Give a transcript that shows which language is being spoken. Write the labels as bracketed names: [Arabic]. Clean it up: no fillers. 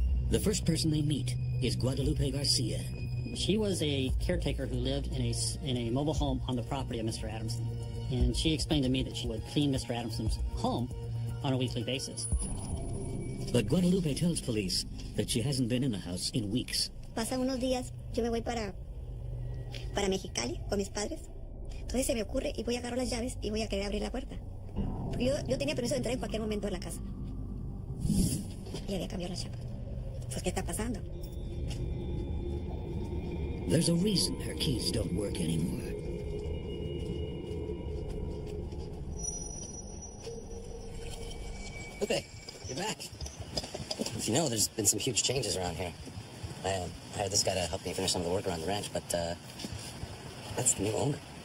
[English] The first person they meet is Guadalupe Garcia. She was a caretaker who lived in a mobile home on the property of Mr. Adamson. And she explained to me that she would clean Mr. Adamson's home on a weekly basis. But Guadalupe tells police that she hasn't been in the house in weeks. [Spanish] Pasan unos días, yo me voy para Mexicali con mis padres. Entonces se me ocurre y voy a agarrar las llaves y voy a querer abrir la puerta. Porque yo tenía permiso de entrar en cualquier momento a la casa. Y había cambiado la chapa. Pues, ¿qué está pasando? [English] There's a reason her keys don't work anymore. Lupe, you're back. As you know, there's been some huge changes around here. I hired this guy to help me finish some of the work around the ranch, but that's the new owner.